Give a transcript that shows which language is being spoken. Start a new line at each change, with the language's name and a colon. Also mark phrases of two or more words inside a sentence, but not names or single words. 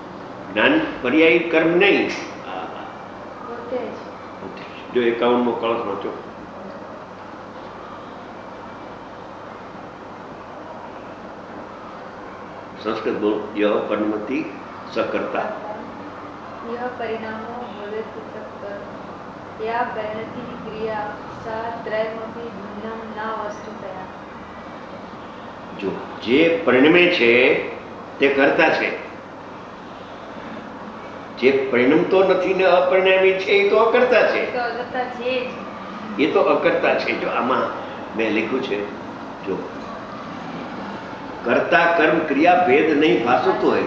Gujarati: જ્ઞાન પર્યાયી કર્મ નહીં, પોતે જ. જો 51મો કળશ વાંચો. સંસ્કૃત બોલ.
Sanskrit: યહ પરિણમતિ સકર્તા. यह परिणामो भवेत् तत्कर या परिणति क्रिया सा त्रयमपि भिन्नं न वस्तुतया.
Gujarati: જો જે પરિણમે છે તે કરતા છે, જે પરિણમતો નથી ને અપરિણામી છે એ તો અકર્તા છે. તો અગત્તા છે જ. એ તો અકર્તા છે. જો આમાં મેં લખ્યું છે, જો કર્તા કર્મ ક્રિયા ભેદ નહીં ભાસતો હોય.